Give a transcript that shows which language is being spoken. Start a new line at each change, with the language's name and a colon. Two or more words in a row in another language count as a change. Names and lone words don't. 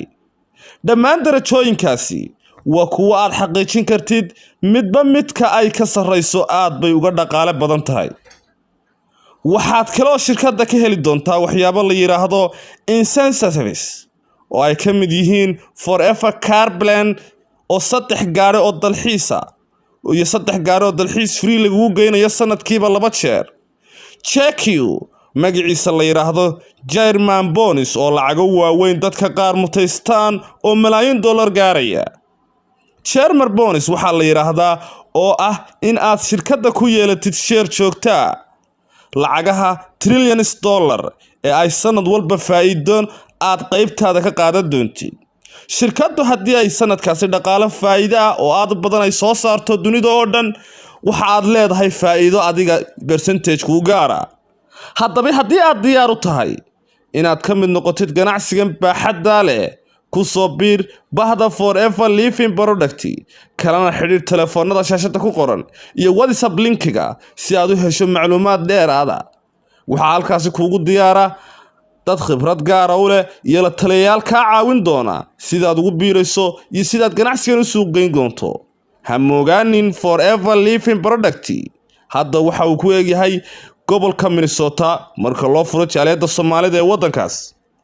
Somali: dhammaan darajooyinkaasi waa kuwo aad xaqiijin kartid midba midka ay ka sarreyso aad bay uga dhaqaale badan tahay. waxaad kaloo shirkadda ka heli doontaa waxyaabo la yiraahdo incentives oo ay ka mid yihiin
English: forever car plan
Somali: oo 3 gaari oo dalxiisa iyo 3 gaari oo dalxiis free lagu geynayo sanadkiiba 2 jeer. check-you magaciisa la yiraahdo German bonus oo lacago waaweyn dadka qaar mutaystaan oo malaayiin dollar gaaraya. German bonus waxa la yiraahdaa oo ah in aad shirkadda ku yeelatid share joogta lacagaha
English: trillions dollar
Somali: ee ay sanad walba faa'iido aad qaybtaada ka qaadan doontid. shirkaddu haddii ay sanadkaasi dhaqaale faa'iido oo aad badan ay soo saarto dunida oo dhan waxa aad leedahay faa'iido adiga percentage ku gaara. haddaba haddii aad diyaar u tahay inaad ka mid noqotid ganacsigan baaxadda leh ku soo biir bahda forever living product kalena xiriir telefoonada shaashada ku qoran iyo WhatsApp linkiga si aad u hesho macluumaad dheeraad ah. waxaa halkaasi kuugu diyaara dad khibrad gaar ah u leh iyo la taliyayaal ka caawin doona sidaad ugu biirayso iyo sidaad ganacsigan u suuq geyn doonto. ha moogaanin forever living product hadda waxa uu ku eegyahay gobolka Minnesota marka loo furo jaaliyadda Soomaalida ee waddankaas.